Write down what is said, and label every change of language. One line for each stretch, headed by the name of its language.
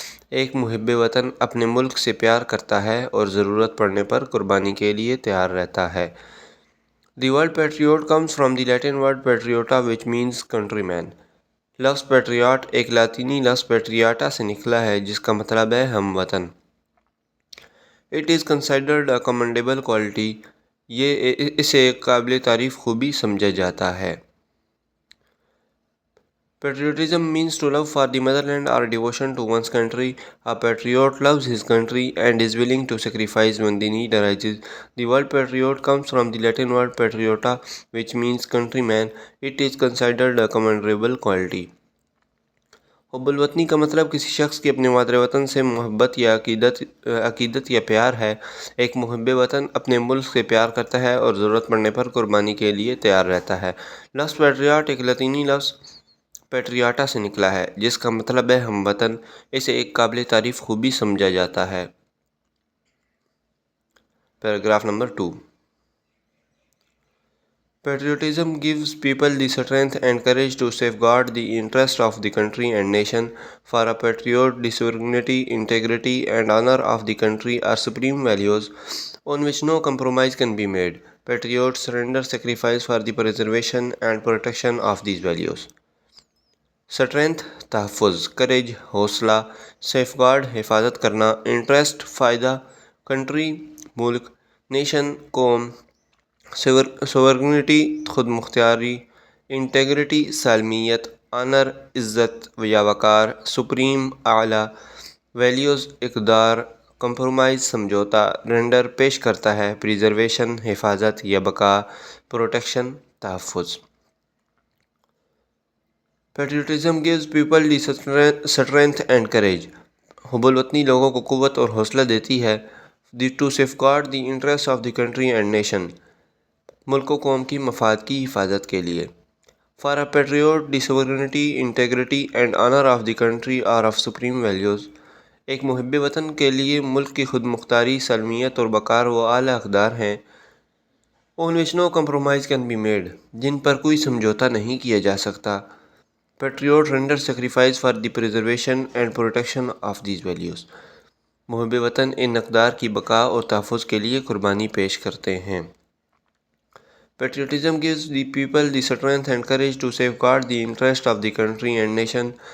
Urdu: ایک محب وطن اپنے ملک سے پیار کرتا ہے اور ضرورت پڑنے پر قربانی کے لیے تیار رہتا ہے۔
English: The word patriot comes from the Latin word patriota, which means countryman.
Urdu: لفظ پیٹریاٹ ایک لاطینی لفظ پیٹریاٹا سے نکلا ہے جس کا مطلب ہے ہم وطن۔
English: It is considered a commendable quality.
Urdu: اسے ایک قابل تعریف خوبی سمجھا جاتا ہے۔
English: Patriotism means to love for the motherland or devotion to one's country. A patriot loves his country and is willing to sacrifice when the need arises. The word patriot comes from the Latin word patriota, which means countryman. It is considered a commendable quality.
Urdu: حب الوطنی کا مطلب کسی شخص کی اپنے مادر وطن سے محبت یا عقیدت یا پیار ہے۔ ایک محب وطن اپنے ملک سے پیار کرتا ہے اور ضرورت پڑنے پر قربانی کے لیے تیار رہتا ہے۔ لفظ پیٹریاٹ ایک لاطینی لفظ پیٹریاٹا سے نکلا ہے جس کا مطلب ہے ہم وطن۔ اسے ایک قابل تعریف خوبی سمجھا جاتا ہے۔ Paragraph number 2۔
English: Patriotism gives people the strength and courage to safeguard the interests of the country and nation. For a patriot, the sovereignty, integrity, and honor of the country are supreme values on which no compromise can be made. Patriots render sacrifice for the preservation and protection of these values.
Urdu: Strength تحفظ، courage حوصلہ، safeguard حفاظت کرنا، interest فائدہ، country ملک، nation قوم، sovereignty خود مختاری، integrity سالمیت، owner عزت یا وقار، سپریم اعلیٰ، ویلیوز اقدار، کمپرومائز سمجھوتا، رینڈر پیش کرتا ہے، پریزرویشن حفاظت یا بقا، پروٹیکشن تحفظ۔ Patriotism
English: gives people the strength and courage.
Urdu: حب الوطنی لوگوں کو قوت اور حوصلہ دیتی ہے۔
English: to safeguard the interests of the country and nation.
Urdu: ملک و قوم کی مفاد کی حفاظت کے لیے۔
English: For a patriot, the sovereignty, integrity and honor of the country are of supreme values.
Urdu: ایک محب وطن کے لیے ملک کی خود مختاری، سالمیت اور وقار وہ اعلیٰ اقدار ہیں۔
English: On which no compromise can be made.
Urdu: جن پر کوئی سمجھوتا نہیں کیا جا سکتا۔
English: Patriot render sacrifice for the preservation and protection of these values.
Urdu: محب وطن ان اقدار کی بقا اور تحفظ کے لیے قربانی پیش کرتے ہیں۔
English: Patriotism gives the people the strength and courage to safeguard the interests of the country and nation.